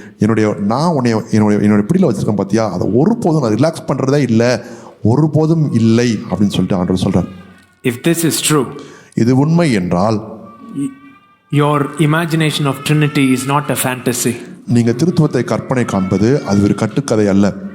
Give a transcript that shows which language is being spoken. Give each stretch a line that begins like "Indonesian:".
Tamil: என்னுடைய பிடியில் வச்சிருக்கேன் பார்த்தியா, அதை ஒருபோதும் நான் ரிலாக்ஸ் பண்ணுறதே இல்லை, ஒருபோதும் இல்லை அப்படின்னு சொல்லிட்டு ஆண்டவர் சொல்கிறார்.
English: If this is true,
Tamil: இது உண்மை என்றால்
English: your imagination of Trinity is not a fantasy.
Tamil: நீங்கள் திருத்துவத்தை கற்பனை காண்பது அது ஒரு கட்டுக்கதை அல்ல.